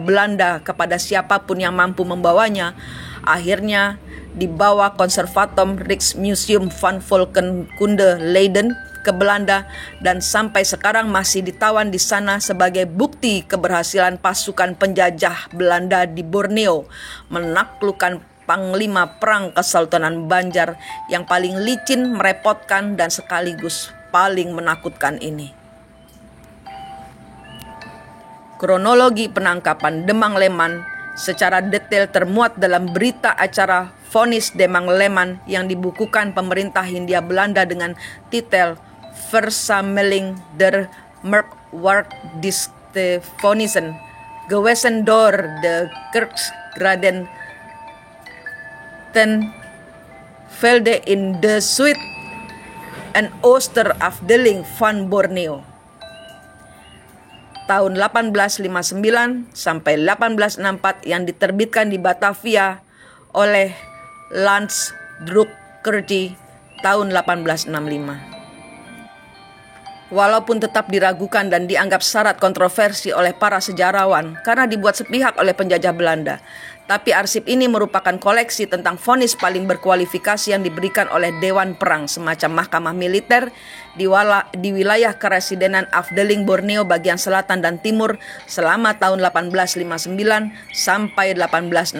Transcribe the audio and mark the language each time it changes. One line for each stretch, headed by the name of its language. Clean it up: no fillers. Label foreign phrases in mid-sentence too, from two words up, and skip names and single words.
Indonesian: Belanda kepada siapapun yang mampu membawanya, akhirnya dibawa Konservatorium Rijksmuseum van Volkenkunde Leiden ke Belanda dan sampai sekarang masih ditawan di sana sebagai bukti keberhasilan pasukan penjajah Belanda di Borneo menaklukkan panglima perang Kesultanan Banjar yang paling licin, merepotkan, dan sekaligus paling menakutkan ini. Kronologi penangkapan Demang Leman secara detail termuat dalam berita acara vonis Demang Leman yang dibukukan pemerintah Hindia Belanda dengan titel Versameling der Merkwaardigste Vonnissen, gewezen door de Kerksgraden ten Velde in de Zuid en Oosterafdeling van Borneo. Tahun 1859 sampai 1864 yang diterbitkan di Batavia oleh Landsdrukkerij tahun 1865. Walaupun tetap diragukan dan dianggap syarat kontroversi oleh para sejarawan karena dibuat sepihak oleh penjajah Belanda, tapi arsip ini merupakan koleksi tentang vonis paling berkualifikasi yang diberikan oleh Dewan Perang, semacam mahkamah militer di wilayah Keresidenan Afdeling Borneo bagian selatan dan timur selama tahun 1859 sampai 1864.